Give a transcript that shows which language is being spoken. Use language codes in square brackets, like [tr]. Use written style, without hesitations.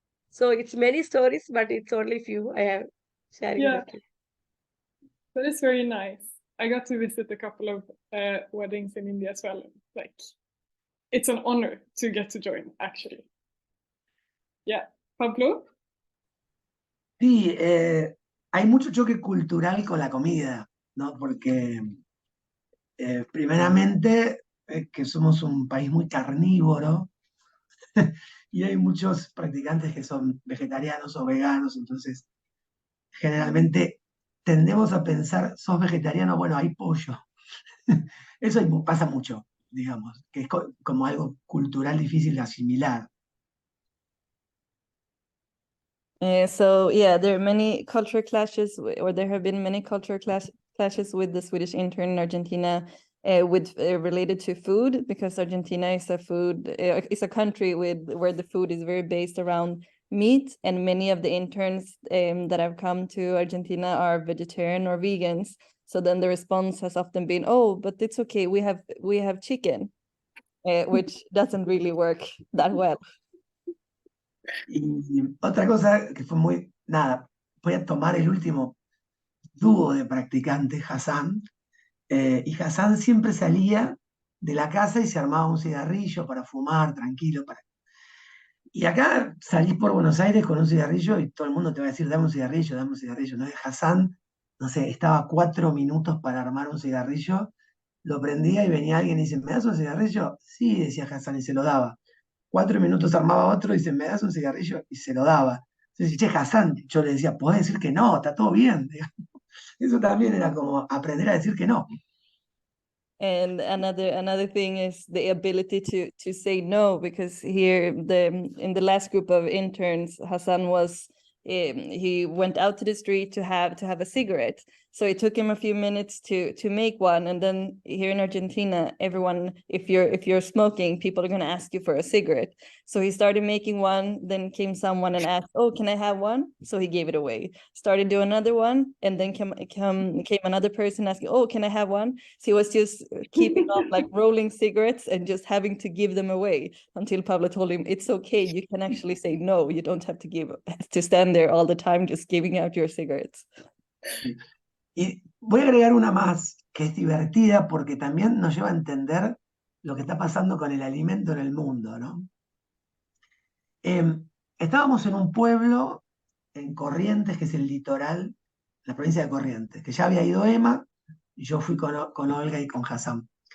[en] So it's many stories, but it's only few I have sharing. Yeah, that is very nice. I got to visit a couple of weddings in India as well. Like, it's an honor to get to join, actually. Yeah, Pablo? [es] Sí, hay mucho choque cultural con la comida, ¿no? Porque primeramente que somos un país muy carnívoro y hay muchos practicantes que son vegetarianos o veganos, entonces generalmente tendemos a pensar, sos vegetariano, bueno, hay pollo. Eso pasa mucho, digamos, que es como algo cultural difícil de asimilar. [en] So yeah, there are many culture clashes, or there have been many culture clashes with the Swedish intern in Argentina, related to food, because Argentina is a country where the food is very based around meat, and many of the interns that have come to Argentina are vegetarian or vegans. So then the response has often been, "Oh, but it's okay. We have chicken," which doesn't really work that well. [es] Y otra cosa que fue nada, voy a tomar el último dúo de practicantes, Hassan, y Hassan siempre salía de la casa y se armaba un cigarrillo para fumar, tranquilo. Y acá salís por Buenos Aires con un cigarrillo y todo el mundo te va a decir, dame un cigarrillo, dame un cigarrillo. ¿No? Hassan, no sé, estaba 4 minutos para armar un cigarrillo, lo prendía y venía alguien y dice, ¿me das un cigarrillo? Sí, decía Hassan y se lo daba. 4 minutos armaba otro y dice, ¿me das un cigarrillo? Y se lo daba. Entonces, che, Hassan, yo le decía, podés decir que no, está todo bien. Eso también era como aprender a decir que no. [en] And another thing is the ability to say no, because here in the last group of interns, Hassan was he went out to the street to have a cigarette. So it took him a few minutes to make one, and then here in Argentina, everyone, if you're smoking, people are going to ask you for a cigarette. So he started making one, then came someone and asked, "Oh, can I have one?" So he gave it away. Started doing another one, and then came another person asking, "Oh, can I have one?" So he was just keeping on like rolling cigarettes and just having to give them away until Pablo told him, "It's okay, you can actually say no, you don't have to stand there all the time just giving out your cigarettes." [es] Y voy a agregar una más que es divertida porque también nos lleva a entender lo que está pasando con el alimento en el mundo, ¿no? Estábamos en un pueblo en Corrientes, que es el litoral, la provincia de Corrientes, que ya había ido Emma, y yo fui con Olga y con Hassan.